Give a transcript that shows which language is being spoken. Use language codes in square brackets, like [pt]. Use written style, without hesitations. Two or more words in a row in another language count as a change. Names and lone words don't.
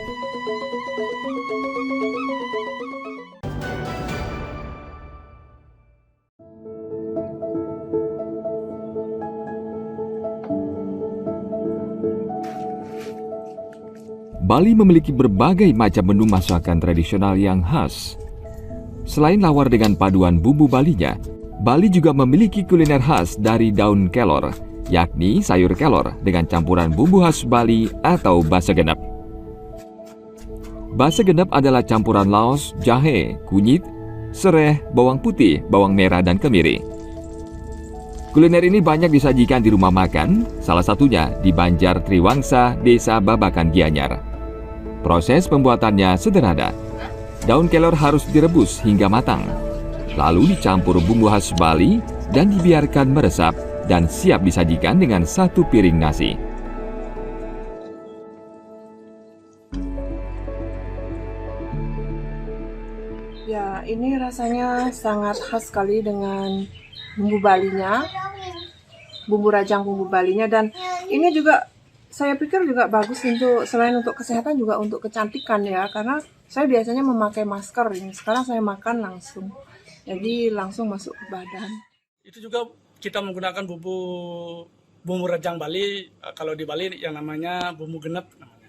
[id] Bali memiliki berbagai macam menu masakan tradisional yang khas. Selain lawar dengan paduan bumbu Balinya, Bali juga memiliki kuliner khas dari daun kelor, yakni sayur kelor dengan campuran bumbu khas Bali atau basa genep. Basa genep adalah campuran laos, jahe, kunyit, sereh, bawang putih, bawang merah, dan kemiri. Kuliner ini banyak disajikan di rumah makan, salah satunya di Banjar Triwangsa, Desa Babakan Gianyar. Proses pembuatannya sederhana. Daun kelor harus direbus hingga matang, lalu dicampur bumbu khas Bali dan dibiarkan meresap dan siap disajikan dengan 1 piring nasi. Ya, ini rasanya sangat khas sekali dengan bumbu Balinya, bumbu rajang bumbu Balinya, dan ini juga saya pikir juga bagus untuk selain untuk kesehatan juga untuk kecantikan ya, karena saya biasanya memakai masker ini, sekarang saya makan langsung, jadi langsung masuk ke badan. Itu juga kita menggunakan bumbu rajang Bali, kalau di Bali yang namanya bumbu genep namanya.